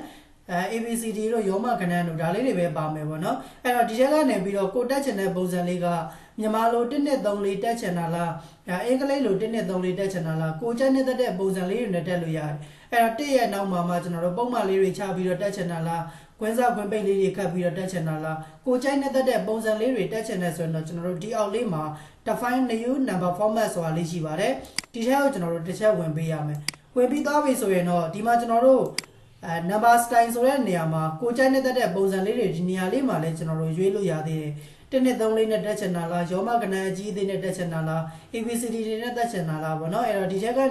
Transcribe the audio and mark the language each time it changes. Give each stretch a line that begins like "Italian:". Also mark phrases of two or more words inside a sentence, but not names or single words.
Burmese: ABCD တို့ရောမကဏ္ဍတို့ဒါလေးတွေပဲပါမယ်ပေါ့နော်အဲ့တော့ဒီချက်ကနေပြီးတော့ကိုတက်ချင်တဲ့ပုံစံလေးကမြန်မာလို1 2 3 4တက်ချင်တာလားအင်္ဂလိပ်လို1 2 3 4တက်ချင်တာလားကိုချက်နဲ့တက်တဲ့ပုံစံလေးတွေနဲ့တက်လို့ရတယ်အဲ့တော့1ရဲ့နောက်မှာကျွန်တော်တို့ပုံမှန်လေးတွေချပြီးတော့တက်ချင်တာလားကွင်းစားကွင်းပိတ်လေးတွေခတ်ပြီးတော့တက်ချင်တာလားကိုချိုင်းနဲ့တက်တဲ့ပုံစံလေးတွေတက်ချင်တဲ့ဆိုရင်တော့ကျွန်တော်တို့ဒီအောက်လေးမှာ
English: define new number
Burmese: format ဆိုတာလေးရှိပါတယ်ဒီထဲကိုကျွန်တော်တို့တစ်ချက်ဝင်ပေးရမယ်ဝင်ပြီးသွားပြီဆိုရင်တော့ဒီမှာကျွန်တော်တို့
English: number style
Burmese: ဆိုတဲ့နေရာမှာကိုချိုင်းနဲ့တက်တဲ့ပုံစံလေးတွေဒီနေရာလေးမှာလည်းကျွန်တော်တို့ရွေးလို့ရသေးတယ်1 2 3 4နဲ့တက်ချင်တာလားရောမကဏ္ဍအကြီးအသေးနဲ့တက်ချင်တာလား ABCD တွေနဲ့တက်ချင်တာလားပေါ့နော်အဲ့တော့ဒီချက်ကနေ